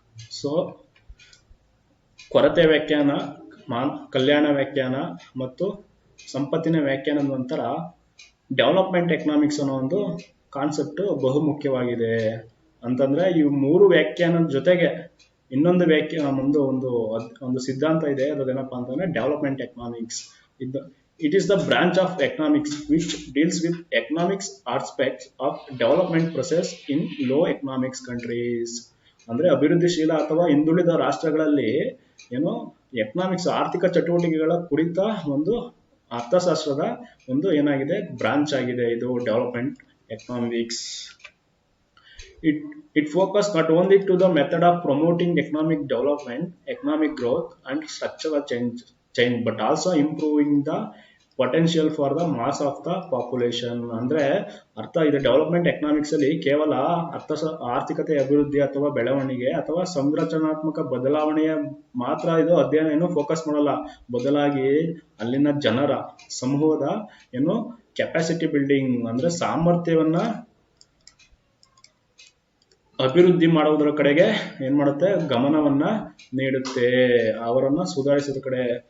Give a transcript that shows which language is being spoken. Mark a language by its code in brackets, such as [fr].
[kn] So ಕೊರತೆ ವ್ಯಾಖ್ಯಾನ, ಕಲ್ಯಾಣ ವ್ಯಾಖ್ಯಾನ ಮತ್ತು ಸಂಪತ್ತಿನ ವ್ಯಾಖ್ಯಾನದ ನಂತರ ಡೆವಲಪ್ಮೆಂಟ್ ಎಕನಾಮಿಕ್ಸ್ ಅನ್ನೋ ಒಂದು ಕಾನ್ಸೆಪ್ಟ್ ಬಹುಮುಖ್ಯವಾಗಿದೆ. ಅಂತಂದ್ರೆ ಈ ಮೂರು ವ್ಯಾಖ್ಯಾನದ ಜೊತೆಗೆ ಇನ್ನೊಂದು ವ್ಯಾಖ್ಯೆ ಒಂದು ಸಿದ್ಧಾಂತ ಇದೆ, ಅದೇನಪ್ಪಾ ಅಂತಂದ್ರೆ development economics. [en] It is the branch of economics which deals with economics aspects of development process in low economics countries. [kn] ಅಂದ್ರೆ ಅಭಿವೃದ್ಧಿಶೀಲ ಅಥವಾ ಹಿಂದುಳಿದ ರಾಷ್ಟ್ರಗಳಲ್ಲಿ ಏನು ಎಕನಾಮಿಕ್ಸ್ ಆರ್ಥಿಕ ಚಟುವಟಿಕೆಗಳ ಕುರಿತ ಒಂದು ಅರ್ಥಶಾಸ್ತ್ರದ ಒಂದು ಏನಾಗಿದೆ ಬ್ರಾಂಚ್ ಆಗಿದೆ ಇದು development economics. [en] It focus not only to the method of promoting economic development, economic growth and structural change, but also improving the potential for the mass of the population. [kn] ಅಂದ್ರೆ ಅರ್ಥ ಇದು ಡೆವಲಪ್ಮೆಂಟ್ ಎಕನಾಮಿಕ್ಸ್ ಅಲ್ಲಿ ಕೇವಲ ಆರ್ಥಿಕತೆ ಅಭಿವೃದ್ಧಿ ಅಥವಾ ಬೆಳವಣಿಗೆ ಅಥವಾ ಸಂರಚನಾತ್ಮಕ ಬದಲಾವಣೆಯ ಮಾತ್ರ ಇದು ಅಧ್ಯಯನ ಏನು ಫೋಕಸ್ ಮಾಡಲ್ಲ, ಬದಲಾಗಿ ಅಲ್ಲಿನ ಜನರ ಸಮೂಹದ ಏನು ಕೆಪಾಸಿಟಿ ಬಿಲ್ಡಿಂಗ್ ಅಂದ್ರೆ ಸಾಮರ್ಥ್ಯವನ್ನ ಅಭಿವೃದ್ಧಿ ಮಾಡುವುದರ ಕಡೆಗೆ ಏನ್ ಮಾಡುತ್ತೆ ಗಮನವನ್ನ ನೀಡುತ್ತೆ, ಅವರನ್ನ ಸುಧಾರಿಸೋದ ಕಡೆ.